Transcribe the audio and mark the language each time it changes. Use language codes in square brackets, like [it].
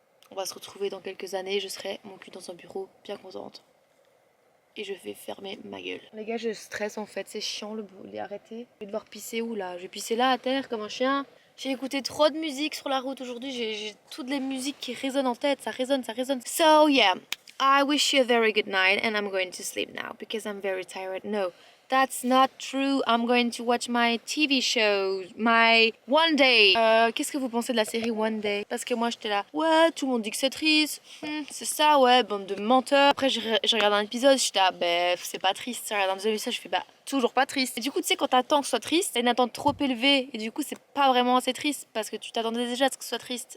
[fr] On va se retrouver dans quelques années. Je serai mon cul dans un bureau, bien contente. Et je vais fermer ma gueule. Les gars, je stresse en fait, c'est chiant le boulot, arrêtez. Je vais devoir pisser où là? Je vais pisser là à terre comme un chien. J'ai écouté trop de musique sur la route aujourd'hui, j'ai toutes les musiques qui résonnent en tête, ça résonne, ça résonne. [en] So yeah, I wish you a very good night and I'm going to sleep now because I'm very tired. No, that's not true. I'm going to watch my TV show, my One Day. [fr] Qu'est-ce que vous pensez de la série One Day? Parce que moi j'étais là, ouais, tout le monde dit que c'est triste. C'est ça, ouais, bande de menteurs. Après j'ai regardé un épisode, j'étais là, bah c'est pas triste. J'ai regardé un deuxième épisode, je fais bah toujours pas triste. Et du coup, tu sais, quand t'attends que ce soit triste, t'as une attente trop élevée. Et du coup, c'est pas vraiment assez triste parce que tu t'attendais déjà à ce que ce soit triste.